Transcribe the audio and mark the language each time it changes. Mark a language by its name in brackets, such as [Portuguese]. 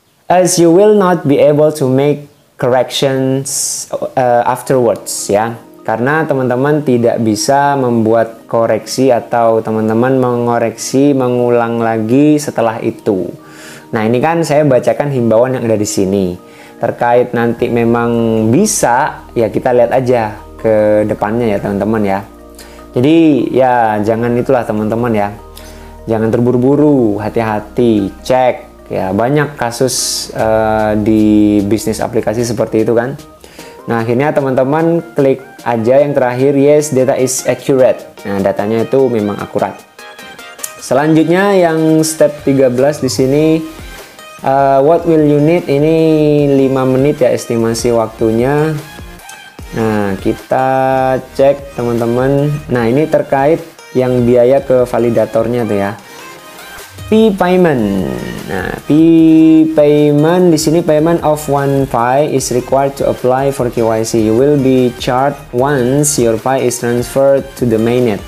[English] As you will not be able to make corrections afterwards ya. [Indonesian] Karena teman-teman tidak bisa membuat koreksi atau teman-teman mengulang lagi setelah itu. Nah, ini kan saya bacakan himbauan yang ada di sini. Terkait nanti memang bisa, ya kita lihat aja ke depannya ya teman-teman ya. Jadi ya jangan itulah teman-teman ya. Jangan terburu-buru, hati-hati, cek ya. Banyak kasus di bisnis aplikasi seperti itu kan. Nah akhirnya teman-teman klik aja yang terakhir, [English] yes data is accurate. [Indonesian] Nah datanya itu memang akurat. Selanjutnya yang step 13 di sini. [English] What will you need, [Indonesian] ini 5 menit ya estimasi waktunya. Nah kita cek teman-teman. Nah ini terkait yang biaya ke validatornya tuh ya. P-payment. Nah P-payment di sini, [English] payment of 1 Pi is required to apply for KYC. You will be charged once your Pi is transferred to the mainnet.